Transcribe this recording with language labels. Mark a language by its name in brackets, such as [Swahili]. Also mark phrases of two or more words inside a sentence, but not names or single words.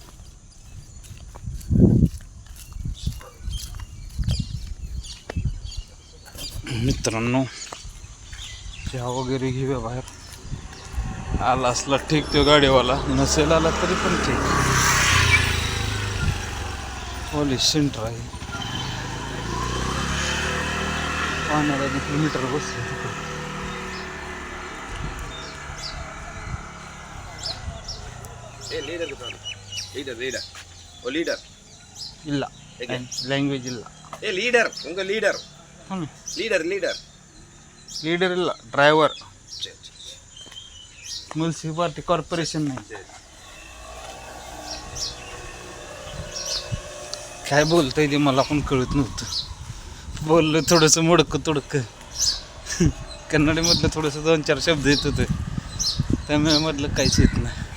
[Marathi] मित्रांनो चहा वगैरे घेऊया बाहेर. आला असला ठीक तो गाडीवाला, नसेल आला तरी पण ठीक. पोलीस सेंटर आहे, पाण्याला किलोमीटर बसले तिकडे. [Kannada] ಇಲ್ಲ ಲ್ಯಾಂಗ್ವೇಜ್ ಇಲ್ಲ. ಲೀಡರ್ ಉಂಗ [English] leader leader leader [Kannada] ಲೀಡರ್ ಇಲ್ಲ, [Marathi] ड्रायव्हर. म्युन्सिपालिटी कॉर्पोरेशन नाही. काय बोलतंय ते मला पण कळत नव्हतं. बोललं थोडंसं मोडकं तोडकं कन्नडीमधलं थोडंसं 2-4 शब्द येत होते, त्यामुळे मधलं काहीच येत नाही.